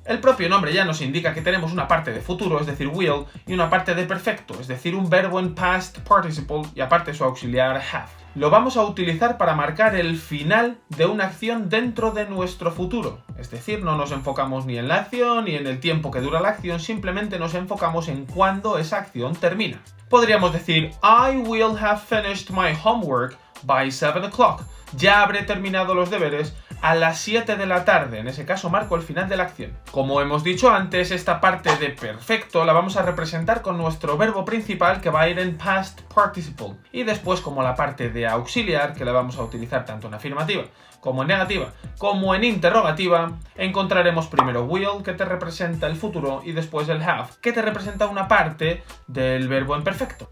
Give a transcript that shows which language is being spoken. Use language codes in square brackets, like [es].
[es] El propio nombre ya nos indica que tenemos una parte de futuro, es decir, will, y una parte de perfecto, es decir, un verbo en past participle y aparte su auxiliar have. Lo vamos a utilizar para marcar el final de una acción dentro de nuestro futuro. Es decir, no nos enfocamos ni en la acción ni en el tiempo que dura la acción, simplemente nos enfocamos en cuándo esa acción termina. Podríamos decir, [en] I will have finished my homework by 7 o'clock. [es] Ya habré terminado los deberes a las 7 de la tarde. En ese caso marco el final de la acción. Como hemos dicho antes, esta parte de perfecto la vamos a representar con nuestro verbo principal, que va a ir en past participle. Y después como la parte de auxiliar, que la vamos a utilizar tanto en afirmativa como en negativa, como en interrogativa, encontraremos primero will, que te representa el futuro, y después el have, que te representa una parte del verbo en perfecto.